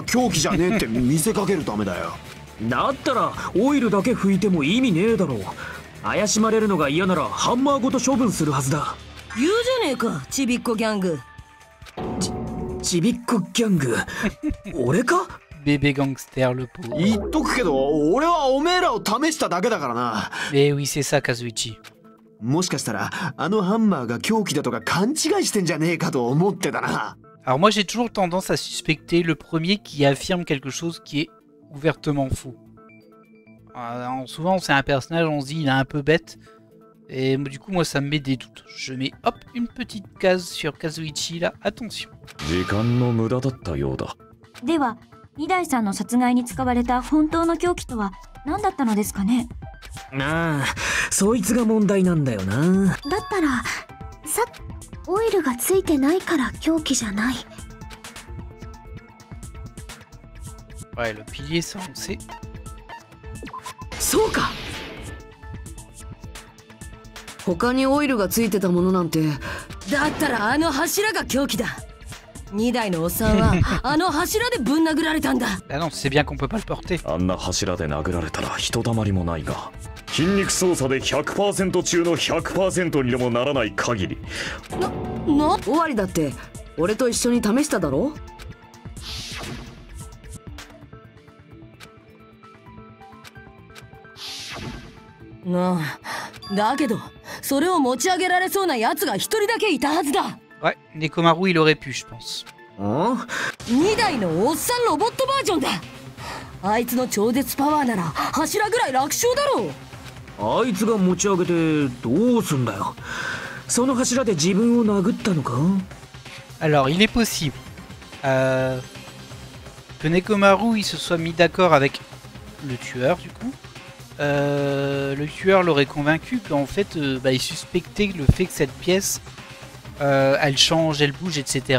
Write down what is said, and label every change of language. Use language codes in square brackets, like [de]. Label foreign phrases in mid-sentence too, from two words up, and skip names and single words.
[ja] そりゃハンマーが凶器じゃねえって見せかけるためだよ。だったらオイルだけ拭いても意味ねえだろう。怪しまれるのが嫌ならハンマーごと処分するはずだ。言うじゃねえか、ちびっこギャング。ちびっこギャング俺か？ [fr] Bébé gangster, le pauvre. [ja] 言っとくけど、俺はおめえらを試しただけだからな。 [fr] Eh oui, c'est ça, Kazuichi. [ja] もしかしたらあのハンマーが凶器だとか勘違いしてんじゃねえかと思ってたな。 [fr] Alors moi j'ai toujours tendance à suspecter le premier qui affirme quelque chose qui est ouvertement faux. Souvent c'est un personnage, on se dit il est un peu bête. Et du coup moi ça me met des doutes. Je mets hop une petite case sur Kazuichi là, attention. [ja] 時間の無駄だったようだ。では、二代さんの殺害に使われた本当の凶器とは何だったのですかね？ああ、そいつが問題なんだよな。だったら、オイルがついてないから凶器じゃない。 [fr] Ouais, le pilier ça on sait. [ja] そうか。他にオイルがついてたものなんて。だったらあの柱が凶器だ。2台のおっさんはあの柱でぶん殴られたんだ。 [fr] Ah non, c'est bien qu'on peut pas le porter. [ja] あんな柱で殴られたらひとたまりもないが、筋肉操作で 100% 中の 100% にでもならない限り。終わりだって俺と一緒に試しただろ。だけどそれを持ち上げられそうなやつが一人だけいたはずだ。 [fr] Ouais, Nekomaru il aurait pu je pense. [ja] 2 台のおっさんロボットバージョンだ。あいつの超絶パワーなら柱ぐらい楽勝だろう。あいつが持ち上げてどうすんだよ。その柱で自分を殴ったのか？ [fr] Alors il est possible que Nekomaru il se soit mis d'accord avec le tueur du coup. Le tueur l'aurait convaincu qu'en fait il suspectait le fait que cette pièce elle change, elle bouge, etc.